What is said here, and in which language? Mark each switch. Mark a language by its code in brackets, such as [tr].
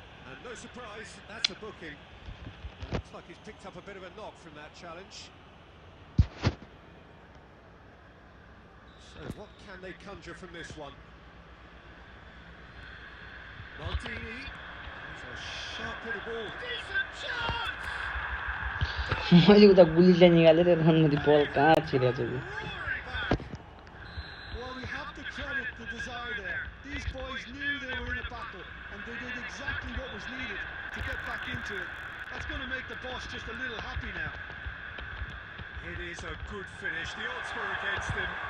[en] And no surprise, that's a booking. It looks like he's picked up a bit of a knock from that challenge. So what can they conjure from this one? Maldini. There's a sharp hit of ball. Decent chance! [ne] मैले उता गुलीलाई निकालेर राम्ररी बल कहाँ छिरेको छ [en] Roaring back. Well, we have to credit the desire there. These boys knew they were in a battle, and they did exactly what was needed to get back into it. That's going to make the boss just a little happy now. It is a good finish. The odds were against him.